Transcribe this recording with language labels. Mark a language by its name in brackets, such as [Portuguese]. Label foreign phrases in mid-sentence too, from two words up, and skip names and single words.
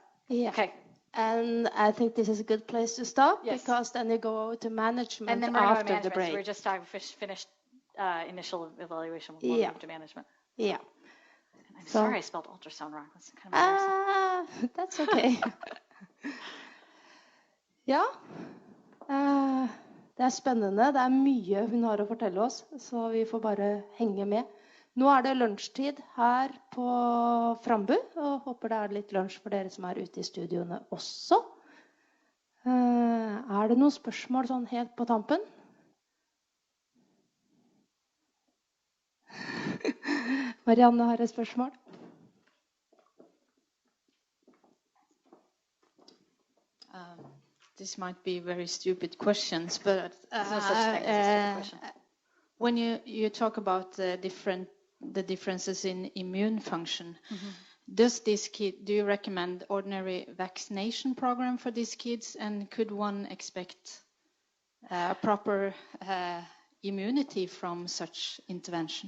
[English] Yeah. Okay. And I think this is a good place to stop, Yes. because then you go to management And then we're after going to the break. So we're just finished initial evaluation. We'll move to management. Yeah. And I'm sorry I spelled ultrasound wrong. That's kind of embarrassing. That's okay. Ja. [Norwegian] Det er spennende. Det er mye hun har å fortelle oss, så vi får bare henge med. Nå er det lunsjtid her på Frambu, og håper det er litt lunsj for dere som er ute i studioene også. Er det noen spørsmål sånn helt på tampen? Marianne har et spørsmål. [English] This might be very stupid questions, but There's no such thing as a stupid question. when you talk about the differences in immune function, does this kid, do you recommend ordinary vaccination program for these kids, and could one expect proper immunity from such intervention?